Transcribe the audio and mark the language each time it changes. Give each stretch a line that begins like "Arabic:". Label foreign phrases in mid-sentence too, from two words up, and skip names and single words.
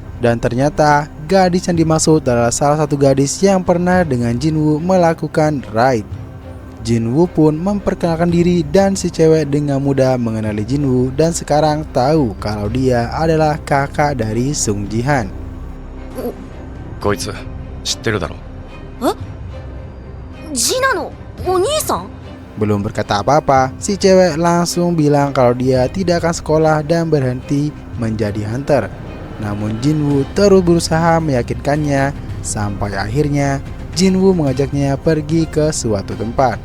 Indonesian: Dan ternyata gadis yang dimaksud adalah salah satu gadis yang pernah dengan Jinwoo melakukan raid. Jinwoo pun memperkenalkan diri dan si cewek dengan mudah mengenali Jinwoo dan sekarang tahu kalau dia adalah kakak dari Sung Jihan.
Japanese: こいつ、知ってるだろ? ジナのお兄さん?
Indonesian: Belum berkata apa-apa, si cewek langsung bilang kalau dia tidak akan sekolah dan berhenti menjadi hunter. Namun Jinwoo terus berusaha meyakinkannya, sampai akhirnya Jinwoo mengajaknya pergi ke suatu tempat.